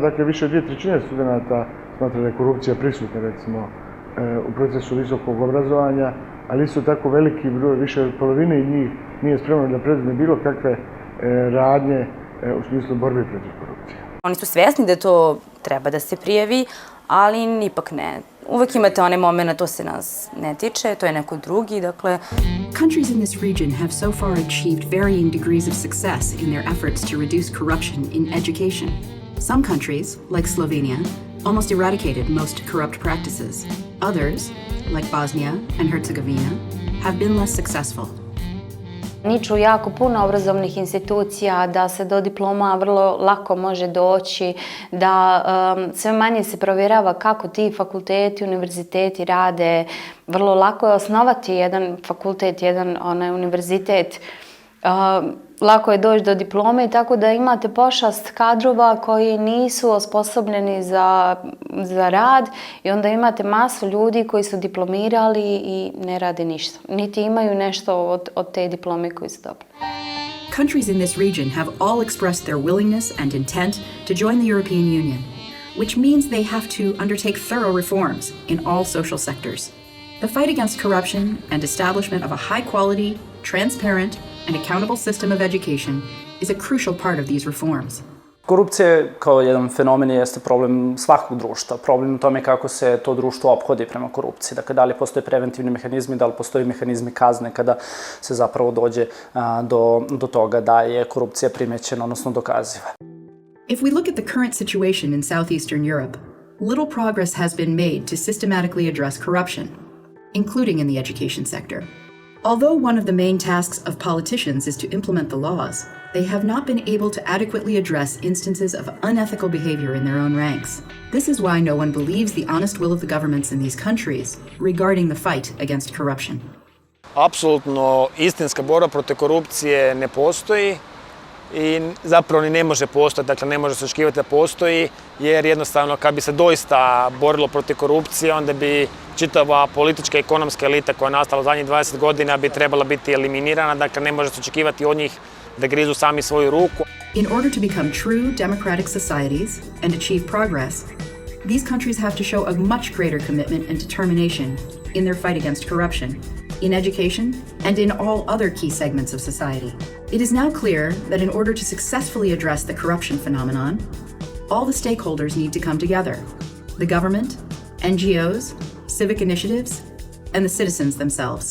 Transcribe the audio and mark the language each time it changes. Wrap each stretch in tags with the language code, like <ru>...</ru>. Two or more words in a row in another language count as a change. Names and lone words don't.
<bs>Dakle, više od 2/3 studenta smatra da je korupcija prisutna, recimo, u procesu visokog obrazovanja, ali isto tako veliki broj, više od polovine njih nije spremno da preduzme bilo kakve radnje u smislu borbe protiv korupcije. Oni su svjesni da to treba da se prijavi, ali ipak ne.</bs> <sr>Uvek imate onaj moment, to se nas ne tiče, to je neko drugi, dakle...</sr> <en>Countries in this region have so far achieved varying degrees of success in their efforts to reduce corruption in education. Some countries, like Slovenia, almost eradicated most corrupt practices. Others, like Bosnia and Herzegovina, have been less successful.</en> <bs>Niču jako puno obrazovnih institucija, da se do diploma vrlo lako može doći, da sve manje se provjerava kako ti fakulteti, univerziteti rade. Vrlo lako je osnovati jedan fakultet, jedan univerzitet. Lako je doći do diplome, tako da imate pošast kadrova koji nisu osposobljeni za rad i onda imate masu ljudi koji su diplomirali i ne rade ništa. Niti imaju nešto od te diplome koji su dobili.</bs> <en>Countries in this region have all expressed their willingness and intent to join the European Union, which means they have to undertake thorough reforms in all social sectors. The fight against corruption and establishment of a high-quality, transparent, and accountable system of education is a crucial part of these reforms.</en> <sr>Korupcija kao jedan fenomen jeste problem svakog društva. Problem u tome kako se to društvo ophodi prema korupciji. Dakle, da li postoje preventivni mehanizmi, da li postoje mehanizmi kazne kada se zapravo dođe do toga da je korupcija primećena, odnosno dokaziva.</sr> <en>If we look at the current situation in southeastern Europe, little progress has been made to systematically address corruption, including in the education sector. Although one of the main tasks of politicians is to implement the laws, they have not been able to adequately address instances of unethical behavior in their own ranks. This is why no one believes the honest will of the governments in these countries regarding the fight against corruption.</en> <hr>Apsolutno istinska borba protiv korupcije ne postoji i zapravo ni ne može postojati, dakle ne može se očekivati da postoji, jer jednostavno kad bi se doista borilo protiv korupcije, onda bi čitava politička i ekonomska elita koja je nastala zadnjih 20 godina bi trebala biti eliminirana, dakle ne može se očekivati od njih da grizu sami svoju ruku.</hr> <en>In order to become true democratic societies and achieve progress, these countries have to show a much greater commitment and determination in their fight against corruption, in education, and in all other key segments of society. It is now clear that in order to successfully address the corruption phenomenon, all the stakeholders need to come together: the government, NGOs, civic initiatives, and the citizens themselves.</en>